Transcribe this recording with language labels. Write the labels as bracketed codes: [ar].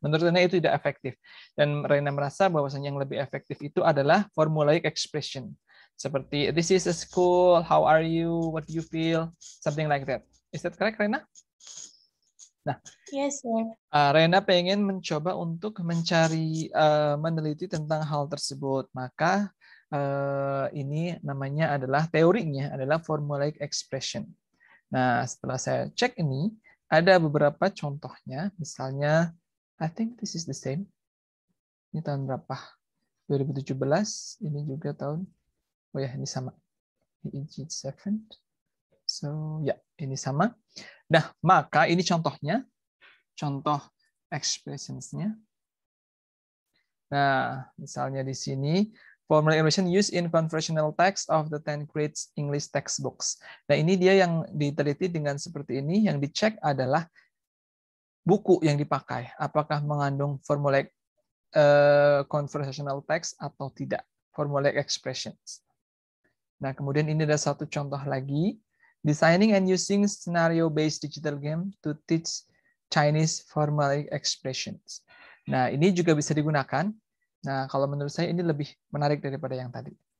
[id] Menurut Rena itu tidak efektif. Dan Rena merasa bahwasanya yang lebih efektif itu adalah formulaic expression. [en] Seperti, this is a school, how are you, what do you feel, something like that. Is that correct, Rena? Nah, yes, sir. [id] Rena pengen mencoba untuk mencari, meneliti tentang hal tersebut. Maka ini namanya adalah teorinya adalah formulaic expression. Nah, setelah saya cek ini, ada beberapa contohnya. [en] Misalnya, I think this is the same. [id] Ini tahun berapa? 2017. Ini juga tahun, oh ya, ini sama. EG7. So, ya, ini sama. Nah, maka ini contohnya. Contoh expressionsnya. Nah, misalnya di sini, [en] formal expression used in conversational text of the 10th grade English textbooks. [id] Nah, ini dia yang diteliti dengan seperti ini. Yang dicek adalah buku yang dipakai. Apakah mengandung formulaic conversational text atau tidak. Formulaic expressions. Nah, kemudian ini ada satu contoh lagi. [en] Designing and using scenario-based digital game to teach Chinese formulaic expressions. [id] Nah, ini juga bisa digunakan. Nah, kalau menurut saya ini lebih menarik daripada yang tadi.